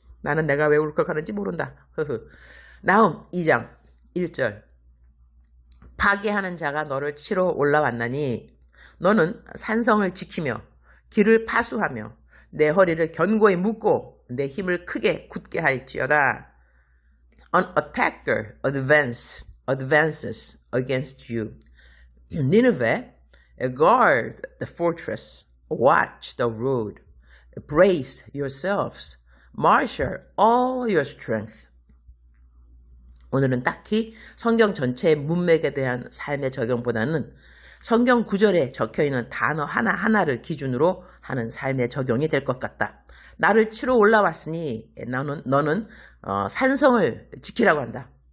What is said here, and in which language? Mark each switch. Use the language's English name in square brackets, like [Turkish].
[Korean] 나는 내가 왜 울컥하는지 모른다. 나훔 2장 1절 파괴하는 자가 너를 치러 올라왔나니 너는 산성을 지키며 길을 파수하며 내 허리를 견고히 묶고 내 힘을 크게 굳게 할지어다. [English] An attacker advances against you. Nineveh, guard the fortress, watch the road, brace yourselves, marshal all your strength. [Korean] 오늘은 딱히 성경 전체의 문맥에 대한 삶의 적용보다는 성경 구절에 적혀있는 단어 하나하나를 기준으로 하는 삶의 적용이 될 것 같다. 나를 치러 올라왔으니 너는 산성을 지키라고 한다.